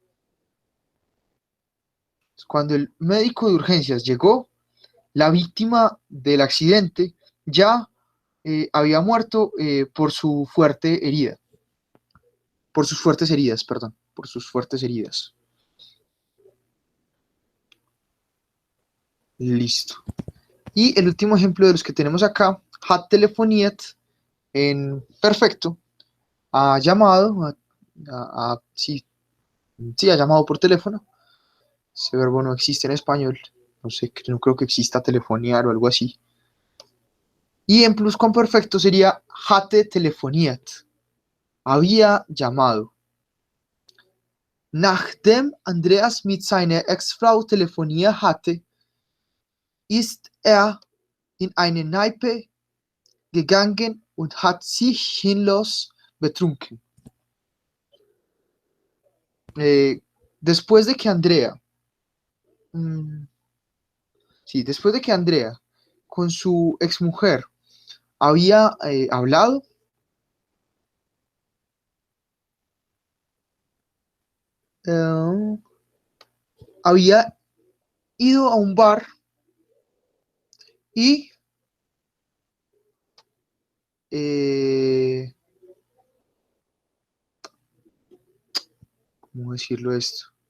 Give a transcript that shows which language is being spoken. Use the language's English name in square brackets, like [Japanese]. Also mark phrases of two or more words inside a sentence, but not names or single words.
[Spanish] Cuando el médico de urgencias llegó, la víctima del accidente ya había muerto por su fuerte herida, por sus fuertes heridas, perdón, por sus fuertes heridas. Listo. Y el último ejemplo de los que tenemos acá, [German] hat telefoniert, [Spanish] en perfecto, ha llamado, sí, ha llamado por teléfono. Ese verbo no existe en español, no sé, no creo que exista telefoniar o algo así. Y en pluscuamperfecto sería [German] hatte telefoniert, [Spanish] había llamado. [German] Nachdem Andreas mit seiner Ex-Frau telefoniert hatte, ist in eine Kneipe gegangen und hat sich sinnlos betrunken. [Spanish] Después de que Andrea, después de que Andrea con su exmujer había hablado, había ido a un bar y ¿cómo decirlo esto?